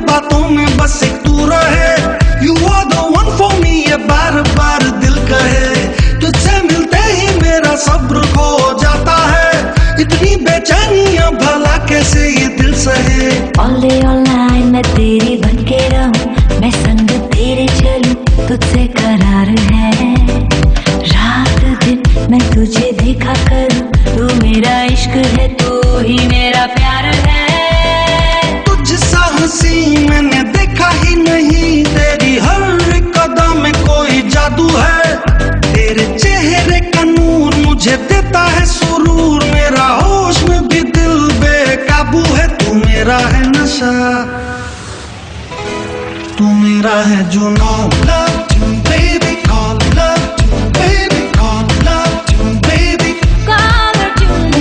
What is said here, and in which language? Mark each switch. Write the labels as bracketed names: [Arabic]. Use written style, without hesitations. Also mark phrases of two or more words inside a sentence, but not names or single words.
[Hindi] बातों में बस एक तू रहे [English] You are the one for me [Hindi] ये बार बार दिल कहे तुझसे मिलते ही मेरा सब्र खो जाता है इतनी बेचैनियां भला कैसे ये दिल सहे [English] All day all night [Hindi] मैं तेरी बन के रहूं मैं संग तेरे चलूं तुझसे करार है रात दिन मैं तुझे देखा करूं तू मेरा इश्क है तू ही मेरा प्यार है तुझसा हंसी मैंने देखा ही नहीं तेरी हर एक कदम में कोई जादू है तेरे चेहरे का नूर मुझे देता है सुरूर मेरा होश में भी दिल बेकाबू है तू मेरा है नशा तू मेरा है जुनून [English] love to baby call love to baby call love to baby Color tune.